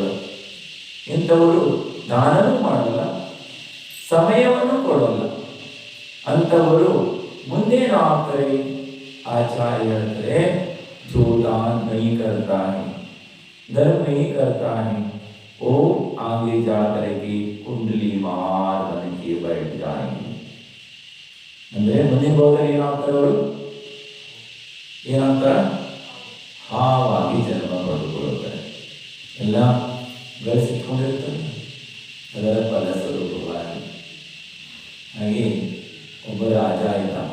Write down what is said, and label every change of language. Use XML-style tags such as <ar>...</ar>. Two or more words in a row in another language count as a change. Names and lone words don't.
<kn>ಇಂಥವರು ದಾನವೂ ಮಾಡಲ್ಲ, ಸಮಯವನ್ನು ಕೊಡಲ್ಲ. ಅಂಥವರು ಮುಂದೇನಾಗ್ತಾರೆ? ಆಚಾರ್ಯ ಹೇಳ್ತಾರೆ,</kn> <hi>जो दान नहीं करते, धर्म नहीं करते, वो आगे जाकर के कुंडली मार बन के बैठ जाएंगे.</hi> <kn>ಅಂದ್ರೆ ಮುಂದಿನ ಭಾಗದಲ್ಲಿ ಏನಾಗ್ತಾರೆ ಅವರು? ಏನಾಗ್ತಾರೆ? ಹಾವಾಗಿ ಜನ್ಮ ಪಡೆದುಕೊಳ್ಳುತ್ತಾರೆ. ಎಲ್ಲ ಗಳಿಸಿಕೊಂಡಿರ್ತಾರೆ ಅದರ ಫಲ ಸ್ವರೂಪವಾಗಿ. ಹಾಗೆ ಒಬ್ಬ ರಾಜ ಇದ್ದ.</kn>